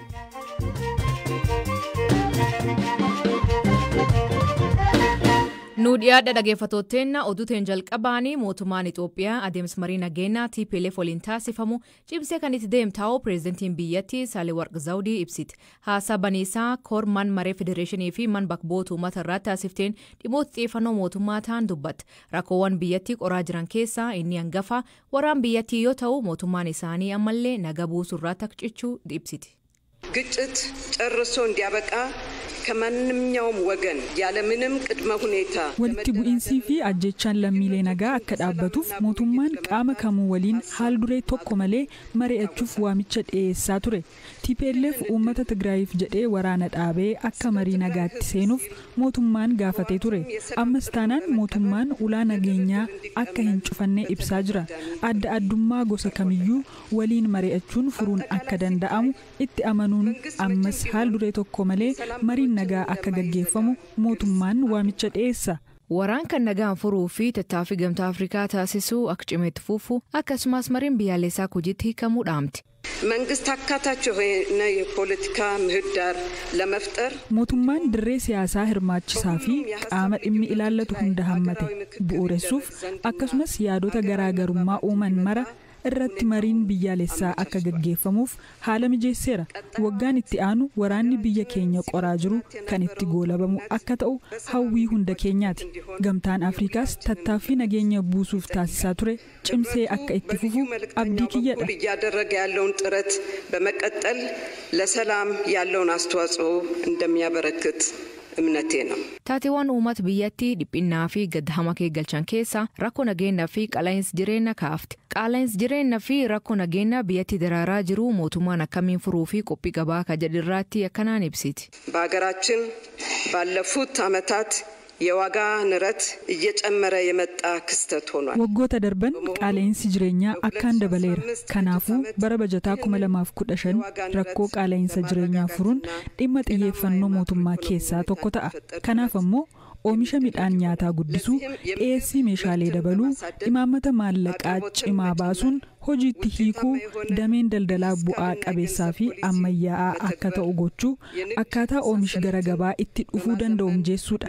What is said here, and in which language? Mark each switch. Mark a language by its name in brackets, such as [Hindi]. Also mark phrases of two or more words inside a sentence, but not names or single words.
[Oromo] Nu dhiyaadha dhaggeeffattooteenna oduuteen jalqabaanii mootummaan Itoophiyaa adeemsa marii nageenyaa TPLF waliin taasifamu cimsee kan itti deemtaa'u pireezidantiin biyyattii Saalewarq Zawudii ibsiti. Haasaa baniisaa korman maree federeeshinii fi man bakboota uummata irratti taasifteen dhimmoota xiyyeeffannoo mootummaa ta'an dubbatte. Rakkoowwan biyyattii qoraa jiran keessaa inni hangafa waraan biyyattii yoo ta'u mootummaan isaanii ammallee naga buusuu irratti akka cichuu ibsiti. [Amharic] ግጭት ጨርሶ እንዲያበቃ ከማንኛውም ወገን ያለምንም ቅድመ ሁኔታ [Oromo] walitti bu'iinsii fi ajjechaan lammiilee nagaa akka dhaabbatuuf mootummaan qaama kamuu waliin haal duree tokko malee mari'achuuf waamicha dhiyeessaa ture. TPLF uummata Tigraayiif jedhee waraana dhaabee akka marii nagaatti seenuuf mootummaan gaafatee ture. Ammas taanaan mootummaan ulaa nageenyaa akka hin cufanne ibsaa jira. Adda addummaa gosa kamiyyuu waliin mari'achuun furuun akka danda'amu itti amanuun ammas haal duree tokko malee mariin nagaa akka gaggeeffamu mootummaan waamicha dhiyeessa. Waraan kan nagaan furuu fi tattaaffii gamtaa Afrikaa taasisuu akka cimeetti fufu akkasumas mariin biyyaalessaa hojiitti hiikamuu dhaamti. [Amharic] መንግስት አካታች የሆነ የፖለቲካ ምህዳር ለመፍጠር [Oromo] mootummaan dirree siyaasaa hirmaachisaa fi qaama dhimmi ilaallatu hunda hammate bu'uuressuuf akkasumas yaadota garaagarummaa uuman mara irratti mariin biyyaalessaa akka gaggeeffamuuf haala mijeesseera. Waggaan itti aanu waraanni biyya keenya qoraa jiru kan itti goolabamu akka ta'u hawwii hunda keenyaati. Gamtaan Afrikaas tattaaffii nageenya buusuuf taasisaa ture cimsee akka itti fufu abdii kiyyadha. [Amharic] እያደረገ ያለውን ጥረት በመቀጠል ለሰላም ያለውን አስተዋጽኦ እንደሚያበረክት እምነቴ ነው። [Oromo] Taateewwan uummata biyyattii dhiphinnaa fi gaddahama keeggalchan keessa rakkoo nageenyaa fi qaala'insa jireenyaa kaafte. Qaala'insa jireenyaa fi rakkoo nageenyaa biyyattii daraaraa jiru mootummaan akkamiin furuu fi qophii qabaa ka jedhirraatti akkanaan ibsiti. [Amharic] በሀገራችን ባለፉት ዓመታት የዋጋ ንረት እየጨመረ የመጣ ክስተት ሆኗል. [Oromo] waggoota darban qaala'insi jireenyaa akkaan dabaleera. Kanaafuu bara bajataa 2015 rakkoo qaala'insa jireenyaa furuun dhimma xiyyeeffannoo mootummaa keessaa tokko ta'a. Kanaaf ammoo oomisha midhaan nyaataa guddisuu, dhiyeessii meeshaalee dabaluu, imaammata maallaqaa cimaa baasuun, hojiitti hiikuu, dameen daldalaa bu'aa qabeessaa fi ammayyaa'aa akka ta'u gochuu, akkaataa oomishi gara gabaa itti dhufuu danda'u mijeessuudha.